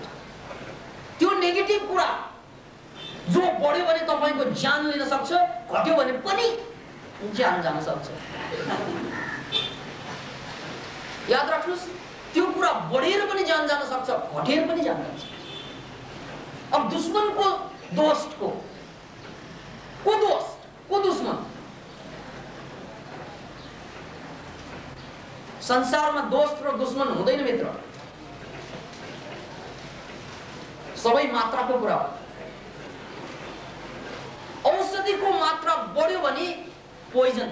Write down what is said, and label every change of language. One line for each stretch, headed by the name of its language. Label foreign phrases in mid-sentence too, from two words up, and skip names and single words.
Nepali: त्यो नेगेटिभ कुरा जो बढ्यो भने तपाईको ज्यान लिन सक्छ, घट्यो भने पनि ज्यान जान सक्छ। याद राख्नुस्, त्यो कुरा बढेर पनि ज्यान जान सक्छ, घटेर पनि ज्यान जान्छ। अब दुश्मनको दोस्त को दोस्त को दुश्मन? संसारमा दोस्त र दुश्मन हुँदैन मित्र, सबै मात्राको कुरा हो। औषधिको मात्रा बढ्यो भने पोइजन।